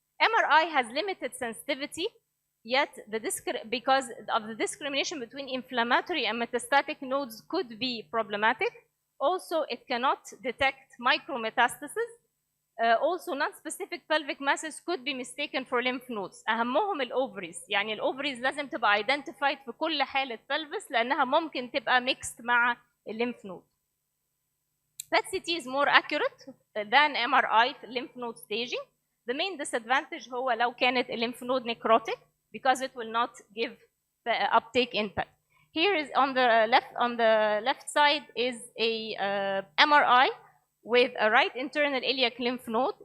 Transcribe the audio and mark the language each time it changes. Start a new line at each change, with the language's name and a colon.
English: MRI has limited sensitivity, yet because of the discrimination between inflammatory and metastatic nodes could be problematic. Also, it cannot detect micrometastasis. Also, non-specific pelvic masses could be mistaken for lymph nodes.
Arabic: أهمهم الأوفريز، يعني الأوفريز لازم تبقى identified في كل حالة pelvis لأنها ممكن تبقى mixed مع lymph node.
English: PET-CT is more accurate than MRI
Arabic: في
English: lymph node staging. The main disadvantage
Arabic: هو لو كانت
English: lymph node necrotic because it will not give the uptake impact. Here is on the left side is a MRI with a right internal iliac lymph node.